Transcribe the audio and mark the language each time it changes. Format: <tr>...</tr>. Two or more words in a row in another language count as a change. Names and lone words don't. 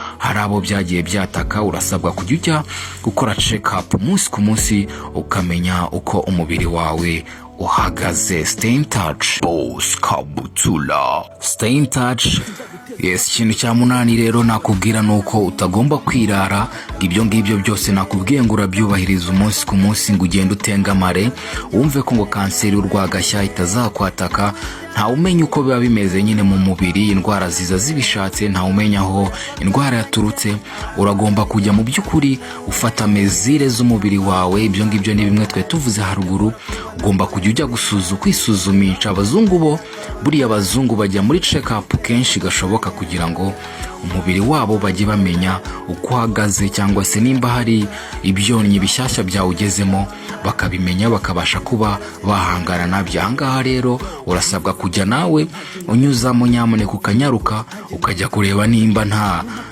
<rw>hari abo byagiye byataka, urasabwa kujya ujya gukora</rw> <en>check up</en> <rw>umunsi ku munsi ukamenya uko umubiri wawe uhagaze.</rw> <en>Stay in touch. Boss Kabutula. Stay in touch. Yes,</en> <rw>ikintu cya munani rero nakubwira nuko utagomba kwirara. Ibyo ngibyo byose nakubwiye ngo urabyubahiriza umunsi ku munsi, ngo ugende utengamare, wumve ko ngo Kanseriyurwagashya itazakwataka. Nta umenya uko biba bimeze nyine mu mubiri, indwara ziza zibishatse, nta umenya aho indwara yaturutse. Uragomba kujya mu by'ukuri ufata mezire z'umubiri wawe. Ibyo ngibyo ni bimwe twe tuvuze haruguru. Ugomba kujya ujya kwisuzumisha. Abazungu bo, buriya abazungu bajya muri</rw> <en>check up</en> <rw>kenshi gashoboka kugira ngo umubiri wabo bajye bamenya uko uhagaze, cyangwa se nimba hari ibyonnyi bishyashya byawugezemo bakabimenya, bakabasha kuba bahangana nabyo. Ahangaha rero urasabwa kujya nawe unyuzamo, nyamuneka ukanyaruka ukajya kureba nimba nta</rw>